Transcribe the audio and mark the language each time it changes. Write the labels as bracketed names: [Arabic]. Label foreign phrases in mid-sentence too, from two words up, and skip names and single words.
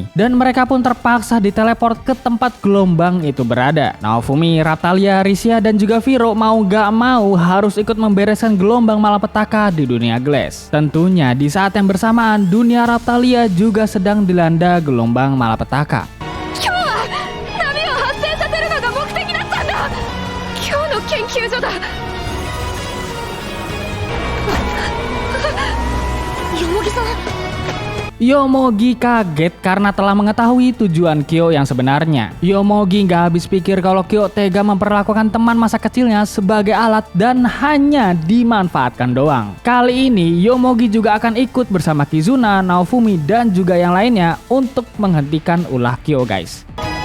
[Indonesian] Dan mereka pun terpaksa diteleport ke tempat gelombang itu berada. Naofumi, Raptalia, Risia, dan juga Viro mau gak mau harus ikut membereskan gelombang malapetaka di dunia Glass. Tentunya di saat yang bersamaan dunia Raptalia juga sedang dilanda gelombang malapetaka. [Japanese] 今日は波を発生させるのが目的だったんだ。今日の研究所だ。 Yomogiさん。 [Indonesian] Yomogi kaget karena telah mengetahui tujuan Kyo yang sebenarnya. Yomogi nggak habis pikir kalau Kyo tega memperlakukan teman masa kecilnya sebagai alat dan hanya dimanfaatkan doang. Kali ini Yomogi juga akan ikut bersama Kizuna, Naofumi, dan juga yang lainnya untuk menghentikan ulah Kyo guys.